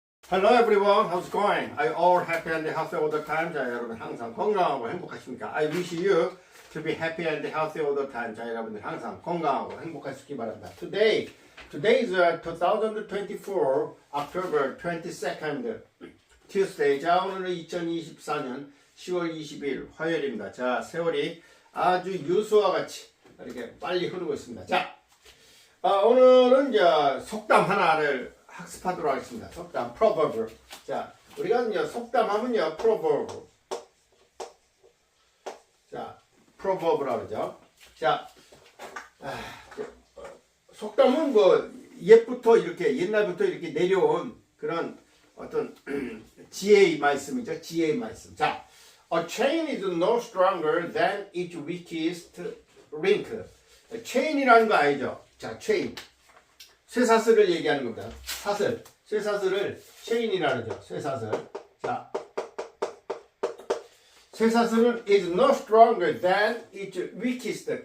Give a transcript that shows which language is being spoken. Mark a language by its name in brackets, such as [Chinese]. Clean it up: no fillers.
[English] Hello everyone, how's it going? Are you all happy and healthy all the time? [Korean] 자, 여러분 항상 건강하고 행복하십니까? [English] I wish you to be happy and healthy all the time. [Korean] 자, 여러분들 항상 건강하고 행복하시기 바랍니다. [English] Today is 2024 October 22nd Tuesday. [Korean] 자, 오늘은 2024년 10월 20일 화요일입니다. 자, 세월이 아주 유수와 같이 이렇게 빨리 흐르고 있습니다. 자, 오늘은 이제 속담 하나를 학습하도록 하겠습니다. 속담, proverb. 자, 우리가 이제 속담하면요, proverb. 자, proverb라고 그러죠. 자, 속담은 뭐 옛부터 이렇게 옛날부터 이렇게 내려온 그런 어떤 지혜의 말씀이죠. 지혜의 말씀. [English] 자, a chain is no stronger than its weakest link. [Korean] chain이라는 거 알죠? 자, chain. 쇠사슬을 얘기하는 겁니다. 사슬. 쇠사슬을 체인이라는 거죠. 쇠사슬. 자. 쇠사슬은 [English] is no stronger than its weakest.